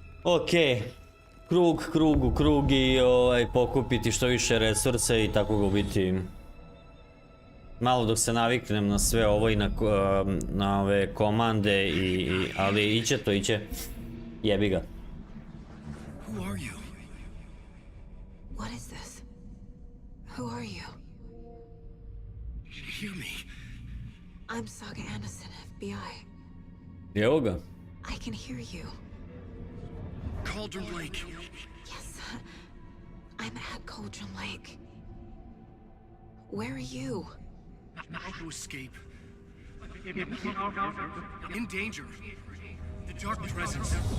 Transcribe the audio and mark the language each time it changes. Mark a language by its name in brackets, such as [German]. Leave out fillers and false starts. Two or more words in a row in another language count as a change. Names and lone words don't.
[Croatian] Ok, krug, krug u krug i pokupiti što više resurse i tako ga ubiti. Malo dok se naviknem na sve ovo i na ove komande ali iće to, iće. Jebi ga. [English] Who are you? What is this? Who are you? Hear me. I'm Saga Anderson, FBI. [Croatian] Evo ga. [English] I can hear you. Cauldron Lake. Yes, I'm at Cauldron Lake. Where are you? Not to escape. In danger. The dark presence.